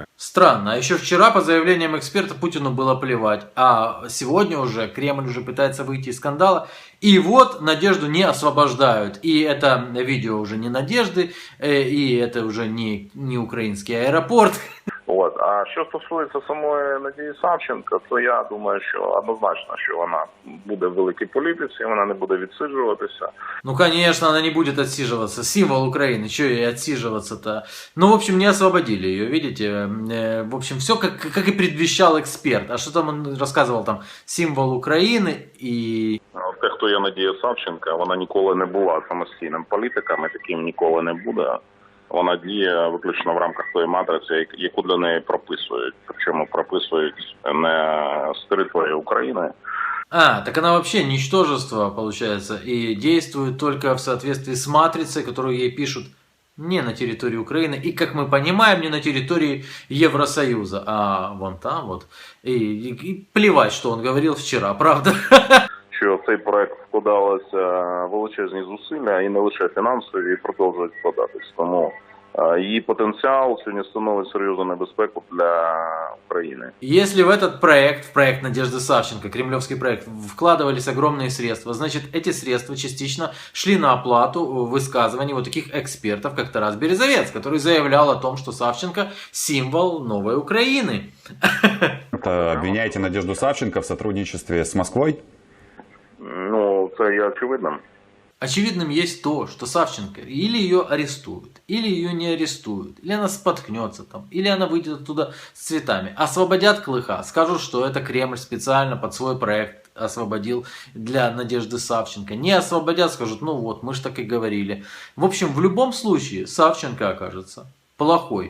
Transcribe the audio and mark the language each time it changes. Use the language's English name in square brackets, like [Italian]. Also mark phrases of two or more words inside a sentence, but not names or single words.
[Russian] Странно. А еще вчера, по заявлениям эксперта, Путину было плевать. А сегодня уже Кремль уже пытается выйти из скандала. И вот Надежду не освобождают. И это видео уже не Надежды, и это уже не украинский аэропорт. От. [Ukrainian] А що стосується самої Надії Савченко, то я думаю, що однозначно, що вона буде в великій політиці, вона не буде відсиджуватися. [Russian] Ну, конечно, она не будет отсиживаться. Символ Украины, что ей отсиживаться-то? Ну, в общем, не освободили ее, видите? В общем, все как и предвещал эксперт. А что там он рассказывал? Там символ Украины и... [Ukrainian] Те, хто є Надія Савченко, вона ніколи не була самостійним політиком, і таким ніколи не буде. Вона діє виключно в рамках тої матриці, яку для неї прописують. Причому прописують не з території України. [Russian] А, так она вообще ничтожество, получается, и действует только в соответствии с матрицей, которую ей пишут не на территории Украины, и, как мы понимаем, не на территории Евросоюза, а вон там вот. И плевать, что он говорил вчера, правда? [Ukrainian] Що в цей проект вкладалися величезні зусилля, і не лише фінансові, і продовжують вкладатись. Тому її потенціал сьогодні становить серйозну небезпеку для України. [Russian] Если в этот проект, в проект Надежды Савченко, кремлевский проект, вкладывались огромные средства, значит, эти средства частично шли на оплату высказываний вот таких экспертов, как Тарас Березовец, который заявлял о том, что Савченко символ новой Украины. Обвиняете Надежду Савченко в сотрудничестве с Москвой? [Ukrainian] Ну, це є очевидним. [Russian] Очевидным есть то, что Савченко или ее арестуют, или ее не арестуют, или она споткнется там, или она выйдет оттуда с цветами. Освободят Клыха, скажут, что это Кремль специально под свой проект освободил для Надежды Савченко. Не освободят, скажут, ну вот, мы же так и говорили. В общем, в любом случае Савченко окажется плохой.